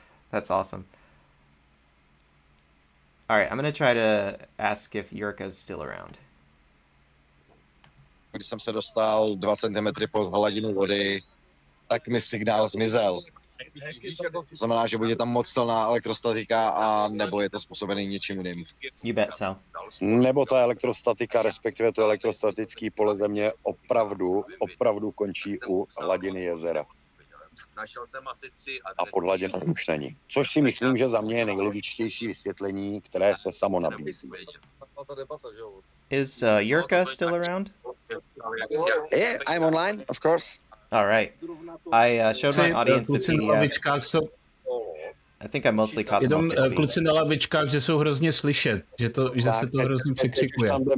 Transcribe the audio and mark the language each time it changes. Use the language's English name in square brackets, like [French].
[English] That's awesome. All right, I'm going to try to ask if Yurka's still around. [Czech] Když jsem se dostal 2 cm pod hladinu vody, tak mi signál zmizel. To znamená, že bude tam moc silná elektrostatika a nebo je to způsobený něčím jiným. [English] You bet, Sal. [Czech] Nebo ta elektrostatika, respektive to elektrostatické pole země opravdu končí u hladiny jezera. Našel jsem asi 3 a pod hladinou už není. Což si myslím, že za mě je nejlogičtější vysvětlení, které se samo nabízí. [English] Is Yurka still around? Yeah, I'm online, of course. All right. I showed my audience the PDF. I think I mostly caught [Czech] jenom kluci na lavičkách, že jsou hrozně slyšet, že se to hrozně překřikuje.